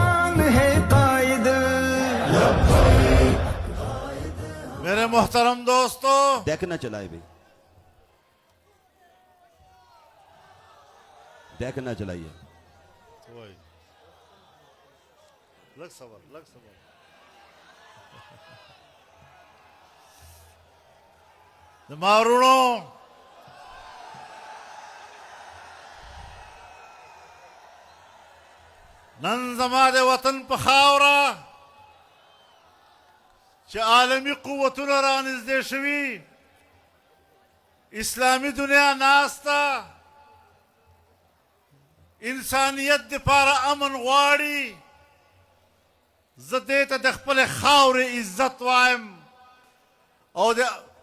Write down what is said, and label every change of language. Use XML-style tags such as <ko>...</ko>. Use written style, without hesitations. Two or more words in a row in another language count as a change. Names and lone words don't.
<ur>میرے محترم دوستو، ڈیک نہ چلائے بھی، ڈیک نہ چلائیے۔</ur> <ps>لگ صبر، لگ صبر۔ مارونو، نن زما د وطن په خاوره چې عالمي قوتونه رانږدې شوي، اسلامي دنیا ناسته، انسانیت دپاره امن غواړي، زه دې ته د خپلې خاورې عزت وایم او د</ps>